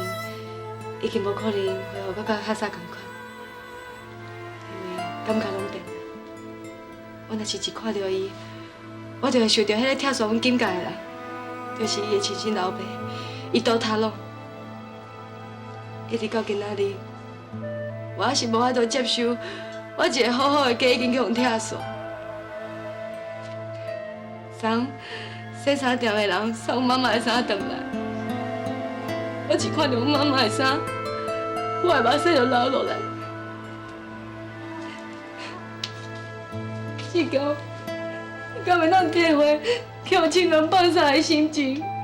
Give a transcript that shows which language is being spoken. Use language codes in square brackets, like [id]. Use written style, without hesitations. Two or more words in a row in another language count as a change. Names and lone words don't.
[nan] 已经无可能恢复到较早同款，因为感觉拢变了。我若是一看到伊，我就会想到迄个拆散阮金家的人，就是伊的亲生老爸，伊倒塌拢。一直到今仔日，我还是无法度接受，我一个好好的家已经去互拆散。送洗衫店的人送妈妈的衫回来。我一看到阮妈妈的衫，我的目屎就流落来。志强，你敢会当体会让亲人放下的心情？